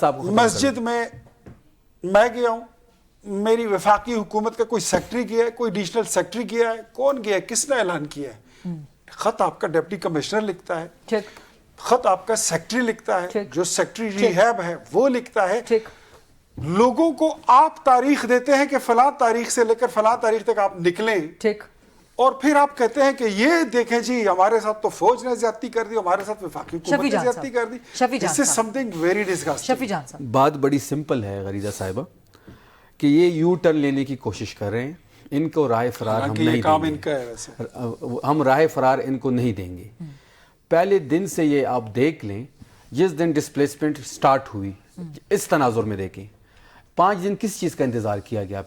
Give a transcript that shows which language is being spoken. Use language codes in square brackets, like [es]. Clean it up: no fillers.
[ur] مسجد میں میں گیا ہوں، میری وفاقی حکومت کا کوئی سیکٹری گیا ہے، کوئی ایڈیشنل سیکٹری گیا ہے، کون گیا ہے، کس نے اعلان کیا ہے؟ خط آپ کا ڈپٹی کمشنر لکھتا ہے، خط آپ کا سیکٹری لکھتا ہے، جو سیکٹری ریہیب ہے وہ لکھتا ہے. لوگوں کو آپ تاریخ دیتے ہیں کہ فلاں تاریخ سے لے کر فلاں تاریخ تک آپ نکلیں، اور پھر آپ کہتے ہیں کہ یہ دیکھیں جی ہمارے ساتھ تو فوج نے زیادتی کر دی، ہمارے ساتھ وفاقی حکومت نے زیادتی کر دی. [en] This is something very disgusting. [ur] بات بڑی سمپل ہے غریدہ صاحبہ کہ یہ یو ٹرن لینے کی کوشش کر رہے ہیں. ان کو راہ فرار ہم نہیں دیں گے. ہم راہ فرار ان کو نہیں دیں گے. پہلے دن سے یہ آپ دیکھ لیں، جس دن ڈسپلیسمنٹ سٹارٹ ہوئی، اس تناظر میں دیکھیں 5 دن کس چیز کا انتظار کیا گیا.